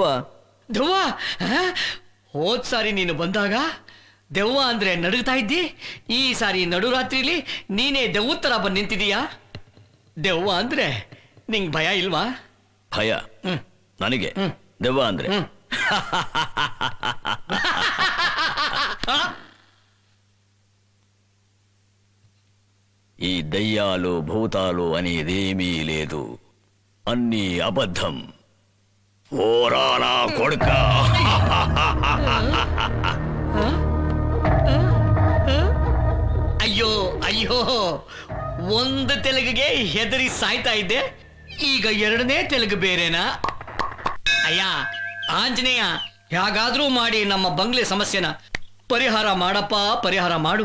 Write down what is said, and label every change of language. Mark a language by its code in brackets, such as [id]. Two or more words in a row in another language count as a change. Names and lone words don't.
[kn] ದೆವ್ವ? ಹೋದ್ ಸಾರಿ ನೀನು ಬಂದಾಗ ದೆವ್ವ ಅಂದ್ರೆ ನಡುಗ್ತಾ ಇದ್ದಿ. ಈ ಸಾರಿ ನಡುರಾತ್ರಿಲಿ ನೀನೇ ದೆವ್ವ ತರ ಬಂದು ನಿಂತಿದೀಯಾ. ದೆವ್ವ ಅಂದ್ರೆ ನಿಂಗ್ ಭಯ ಇಲ್ವಾ? ಭಯ ನನಗೆ. ದೆವ್ವ ಅಂದ್ರೆ [te] ఈ దయ్యాలు భూతాలు అనేదేమీ లేదు, అన్నీ అబద్ధం. ఓరానా కొడుక. [kn] ಅಯ್ಯೋ ಅಯ್ಯೋ, ಒಂದು ತೆಲುಗಿಗೆ ಹೆದರಿ ಸಾಯ್ತಾ ಇದ್ದೆ, ಈಗ ಎರಡನೇ ತೆಲುಗು ಬೇರೆನಾ? ಅಯ್ಯ ಆಂಜನೇಯ, ಹೇಗಾದ್ರೂ ಮಾಡಿ ನಮ್ಮ ಬಂಗ್ಲೆ ಸಮಸ್ಯೆನ ಪರಿಹಾರ ಮಾಡಪ್ಪ, ಪರಿಹಾರ ಮಾಡು.